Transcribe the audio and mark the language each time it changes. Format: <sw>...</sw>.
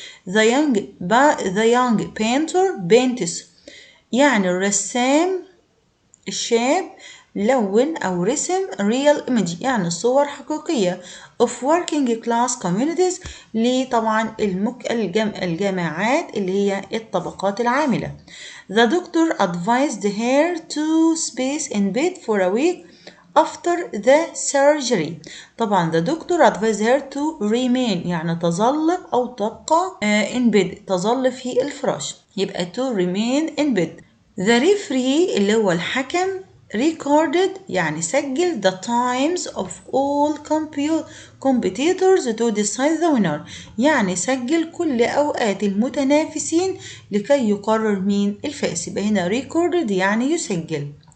<en>The young painter paints</en> <ar>يعني الرسام الشاب لون أو رسم</ar> <en>real image</en> <ar>يعني صور حقيقية</ar> <en>of working class communities</en> <ar>لطبعا الجماعات اللي هي الطبقات العاملة.</ar> <en>The doctor advised her to space in bed for a week after the surgery.</en> <ar>طبعا</ar> <en>the doctor advised her to remain</en> <ar>يعني تظل أو تبقى</ar> <en>in bed</en> <ar>تظل في الفراش. يبقى</ar> <en>to remain in bed. The referee</en> <ar>اللي هو الحكم recorded يعني سجل</ar> <en>the times of all competitors to decide the winner</en> <ar>يعني سجل كل أوقات المتنافسين لكي يقرر مين الفائز. يبقى هنا recorded يعني يسجل.</ar>